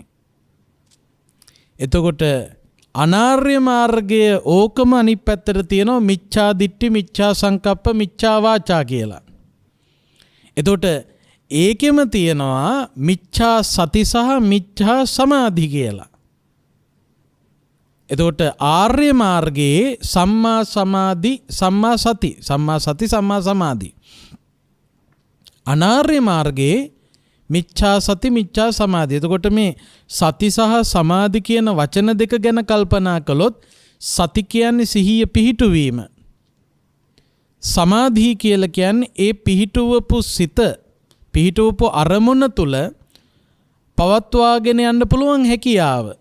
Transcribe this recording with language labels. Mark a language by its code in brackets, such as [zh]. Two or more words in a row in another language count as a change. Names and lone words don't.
[si] එතකොට අනාර්ය මාර්ගය ඕකම අනිත් පැත්තට තියෙනවා [pi] මිච්ඡා දිට්ඨි, මිච්ඡා සංකප්ප, මිච්ඡා වාචා [si] කියලා. එතකොට ඒකෙම තියෙනවා [pi] මිච්ඡා සති [si] සහ [pi] මිච්ඡා සමාධි [si] කියලා. එතකොට ආර්ය මාර්ගයේ [pi] සම්මා සමාධි, සම්මා සති, සම්මා සති, සම්මා සමාධි. [si] අනාර්ය මාර්ගයේ [pi] මිච්ඡා සති, මිච්ඡා සමාධි. [si] එතකොට මේ සති සහ සමාධි කියන වචන දෙක ගැන කල්පනා කළොත් සති කියන්නේ සිහිය පිහිටුවීම. සමාධි කියලා කියන්නේ ඒ පිහිටුවපු සිත, පිහිටුවපු අරමුණ තුල පවත්වාගෙන යන්න පුළුවන් හැකියාව.